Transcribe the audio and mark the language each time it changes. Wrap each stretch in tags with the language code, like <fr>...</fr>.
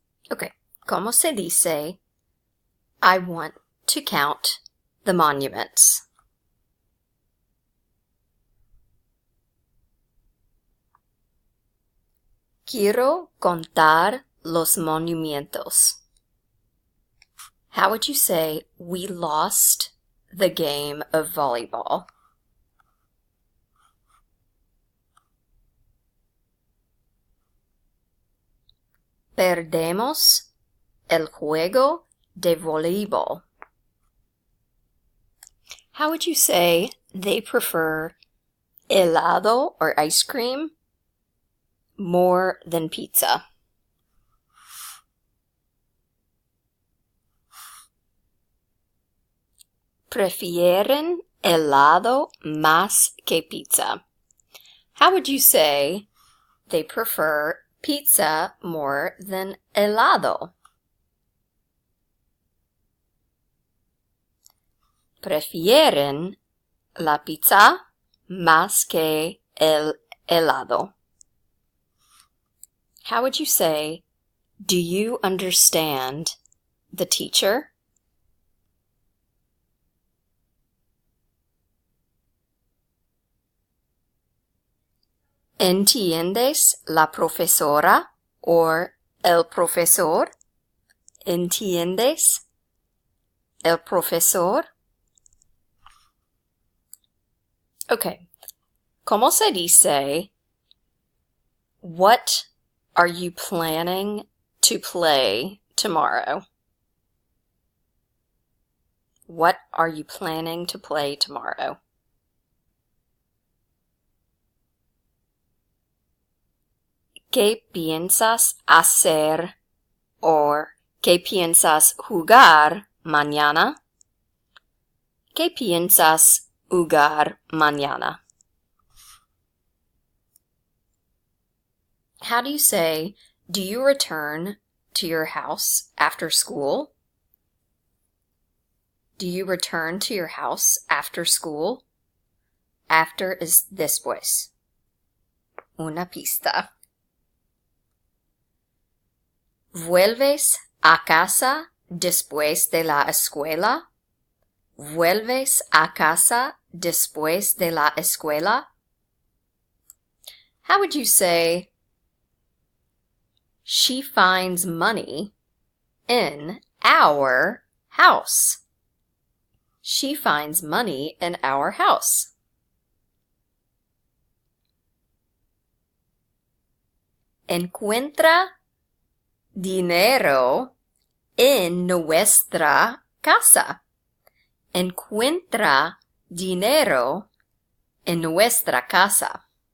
<en>Okay,</en> <es>¿cómo se dice</es> <en>I want to count the monuments?</en> <es>Quiero contar los monumentos.</es> <en>How would you say we lost the game of volleyball?</en> <es>Perdemos el juego de voleibol.</es> <en>How would you say they prefer helado or ice cream more than pizza?</en> <es>Prefieren helado más que pizza.</es> <en>How would you say they prefer pizza more than helado?</en> <es>Prefieren la pizza más que el helado.</es> <en>How would you say, do you understand the teacher?</en> <es>¿Entiendes la profesora or el profesor? ¿Entiendes el profesor?</es> <en>Okay.</en> <es>¿Cómo se dice,</es> <en>what are you planning to play tomorrow? What are you planning to play tomorrow?</en> <es>¿Qué piensas hacer o qué piensas jugar mañana? ¿Qué piensas jugar mañana?</es> <en>How do you say, do you return to your house after school? Do you return to your house after school? After is</en> <es>después. Una pista. ¿Vuelves a casa después de la escuela? ¿Vuelves a casa después de la escuela?</es> <en>How would you say, she finds money in our house? She finds money in our house.</en> <es>Encuentra dinero en nuestra casa. Encuentra dinero en nuestra casa.</es>